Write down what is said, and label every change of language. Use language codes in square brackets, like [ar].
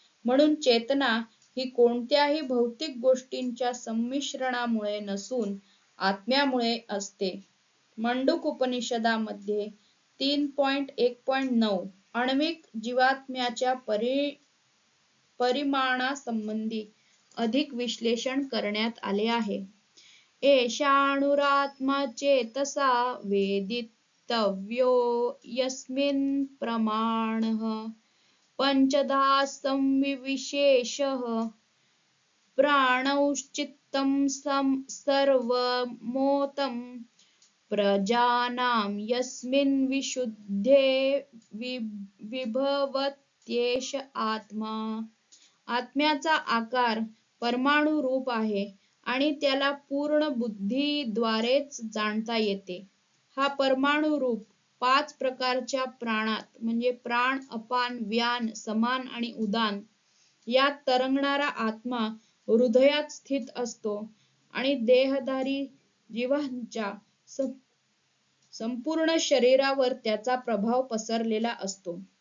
[mr] म्हणून चेतना ही कोणत्याही भौतिक गोष्टींच्या संमिश्रणामुळे नसून आत्म्यामुळे असते. मंडूक उपनिषदामध्ये 3.1.9 आण्विक जीवात्म्याच्या परिमाणासंबंधी अधिक विश्लेषण करण्यात आले आहे. [sa] एषाणुरात्मा चेतसा वेदितव्यो यस्मिन् प्रमाणः पंचधा संविशेषः प्राणौश्चित्तं सर्वमोतं प्रजानां यस्मिन् विशुद्धे विभवत्येष आत्मा. [mr] आत्म्याचा आकार परमाणु रूप आहे आणि त्याला पूर्ण बुद्धीद्वारेच जाणता येते. हा परमाणु रूप 5 प्रकारच्या प्राणात म्हणजे प्राण, अपान, व्यान, समान आणि उदान यात तरंगणारा आत्मा हृदयात स्थित असतो आणि देहधारी जीवांच्या संपूर्ण शरीरावर त्याचा प्रभाव पसरलेला असतो.